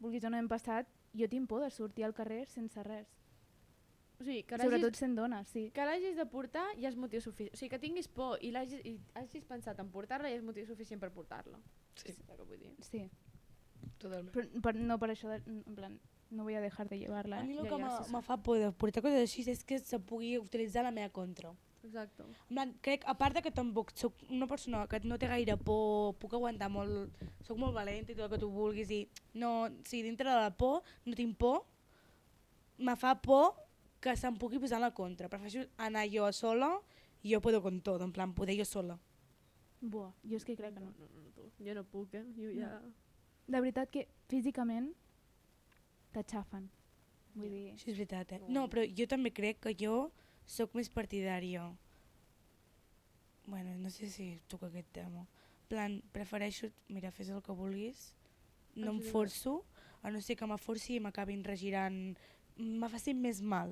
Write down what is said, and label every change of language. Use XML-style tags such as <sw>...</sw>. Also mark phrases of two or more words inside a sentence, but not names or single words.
<ca>vulguis o no, hem passat, jo tinc por de sortir al carrer sense res. O sigui, que Sobretot sent dona, sí. que l'hagis de portar ja és motiu suficient. O sigui, que tinguis por i hagis pensat en portar-la ja és motiu suficient per portar-la. Sí. És el que vull dir. Sí. Totalment. Però no per això,</ca> <es>en plan, no voy a dejar de llevar-la.</es> <ca>A mi el Ja, que ja, sí, sí. me fa por de portar coses així és que se pugui utilitzar a la meva contra. Exacte. En plan, crec, a part de que tampoc soc una persona que no té gaire por, puc aguantar molt, soc molt valenta i tot el que tu vulguis i no, si dintre de la por no tinc por, me fa por que se'm pugui posar en la contra. Prefereixo anar jo sola i jo</ca> <es>puedo con todo,</es> <ca>en plan, poder jo sola. Buah, jo és que crec que no. Jo no puc, Jo ja... De veritat que físicament t'aixafen. Vull dir... Això és veritat, No, però jo també crec que jo sóc més partidària. Bueno, no sé si toca aquest tema. En plan, prefereixo, mira, fes el que vulguis, no em forço, a no ser que me forci i m'acabin regirant, me facin més mal.</ca>